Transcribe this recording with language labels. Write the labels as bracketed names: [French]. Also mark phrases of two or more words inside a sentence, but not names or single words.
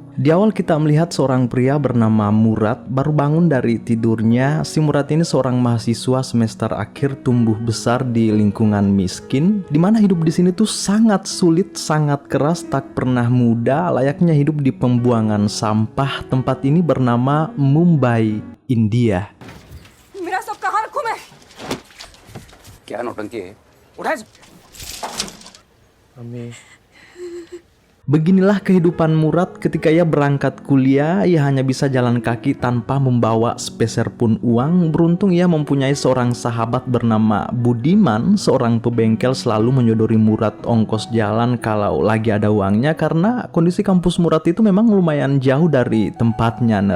[Indonesian] Di awal kita melihat seorang pria bernama Murad baru bangun dari tidurnya. Si Murad ini seorang mahasiswa semester akhir tumbuh besar di lingkungan miskin, dimana hidup di sini tuh sangat sulit, sangat keras, tak pernah mudah, layaknya hidup di pembuangan sampah. Tempat ini bernama Mumbai, India. [Hindi] मेरा सब कहाँ रखूं मैं? क्या नौटंकी है? उठा इसे। [Indonesian] Beginilah kehidupan Murad ketika ia berangkat kuliah. Ia hanya bisa jalan kaki tanpa membawa sepeser pun uang. Beruntung ia mempunyai seorang sahabat bernama Budiman. Seorang pebengkel selalu menyodori Murad ongkos jalan kalau lagi ada uangnya, karena kondisi kampus Murad itu memang lumayan jauh dari tempatnya ner.